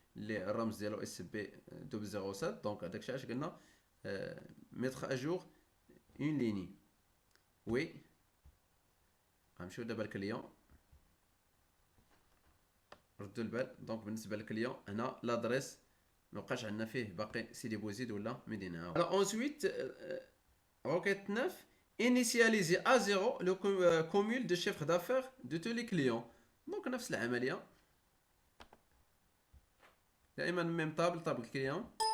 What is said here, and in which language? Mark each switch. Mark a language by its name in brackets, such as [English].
[Arabic] اللي الرمز ديالو اس بي 007. دونك هذاك الشيء علاش قلنا ميتر اجور اون ليني. وي غنمشيو دابا للكليون، ردوا البال. دونك بالنسبه للكليون هنا لادريس مبقاش عندنا فيه باقي سيدي بوزيد ولا مدينه. [French] الوغ اونسويت roquette 9 initialiser à 0 le cumul de chiffre d'affaires de tous les clients. [Arabic] دونك نفس العمليه دائما ميم طابل كليون.